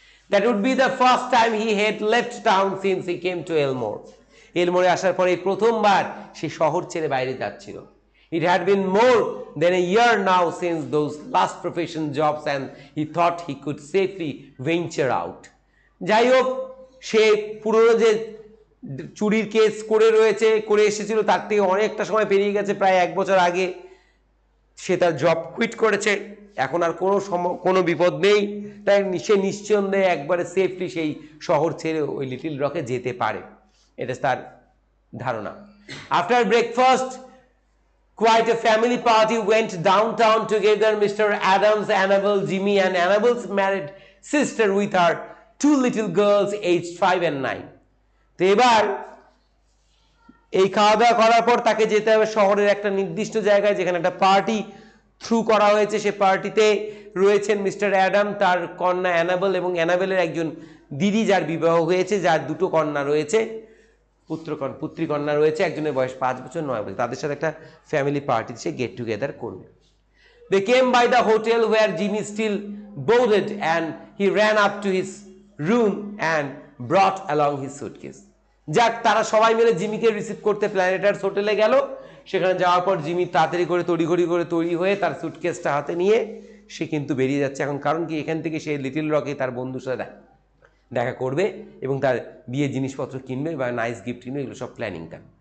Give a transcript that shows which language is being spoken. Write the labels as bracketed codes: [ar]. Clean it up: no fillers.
[en] That would be the first time he had left town since he came to Elmore. [bn] এলমোরে আসার পরে প্রথমবার সে শহর ছেড়ে বাইরে যাচ্ছিল। [en] It had been more than a year now since those last profession jobs and he thought he could safely venture out. [bn] যাই হোক, সে পুরনো যে চুরির কেস করে এসেছিল তার থেকে অনেকটা সময় পেরিয়ে গেছে, প্রায় 1 বছর আগে সে তার জব কুইট করেছে, এখন আর কোনো বিপদ নেই, তাই সে নিশ্চন্দেহে একবারে সেফলি সেই শহর ছেড়ে ওই লিটল রকে যেতে পারে, এটা তার ধারণা। [en] After breakfast quite a family party went downtown together. Mr. Adams, Annabelle, Jimmy and Annabelle's married sister with her 2 little girls aged 5 and 9. [bn] তো এবার এই খাওয়া দাওয়া করার পর তাকে যেতে হবে শহরের একটা নির্দিষ্ট জায়গায় যেখানে একটা পার্টি থ্রু করা হয়েছে। সে পার্টিতে রয়েছেন মিস্টার অ্যাডাম, তার কন্যা অ্যানাবেল এবং অ্যানাবেলের একজন দিদি যার বিবাহ হয়েছে, যার 2টো কন্যা রয়েছে, পুত্রী কন্যা রয়েছে, একজনের বয়স 5 বছর 9 বছর। তাদের সাথে একটা ফ্যামিলি পার্টি সে গেট টুগেদার করবে। [en] They came by the hotel where Jimmy still boarded and he ran up to his room and brought along his suitcase. [bn] যাক, তারা সবাই মিলে জিমিকে রিসিভ করতে প্ল্যানেটার্স হোটেলে গেল। সেখানে যাওয়ার পর জিমি তাড়াতাড়ি করে তৈরি হয়ে তার সুটকেসটা হাতে নিয়ে সে কিন্তু বেরিয়ে যাচ্ছে। এখন কারণ কি, এখান থেকে সে লিটল রকে তার বন্ধুর সাথে দেখা করবে এবং তার বিয়ের জিনিসপত্র কিনবে বা নাইস গিফট কিনবে, এগুলো সব প্ল্যানিংটা।